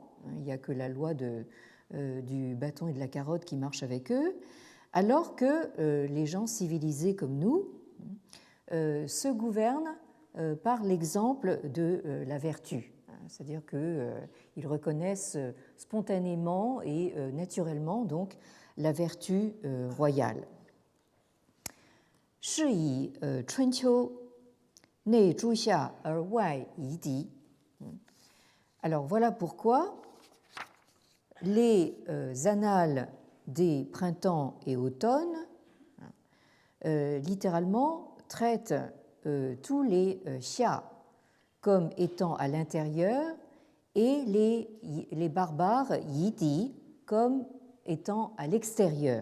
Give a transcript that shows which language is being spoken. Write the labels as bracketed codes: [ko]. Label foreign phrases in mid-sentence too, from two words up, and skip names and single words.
[fr] Il n'y a que la loi du bâton et de la carotte qui marche avec eux, alors que les gens civilisés comme nous se gouvernent par l'exemple de la vertu. C'est-à-dire qu'ils reconnaissent spontanément et naturellement donc la vertu royale. [zh] 是以春秋内诸夏而外夷狄. [fr] Alors voilà pourquoi les annales des printemps et automnes littéralement traitent tous les xia comme étant à l'intérieur et les barbares yidi comme étant à l'extérieur.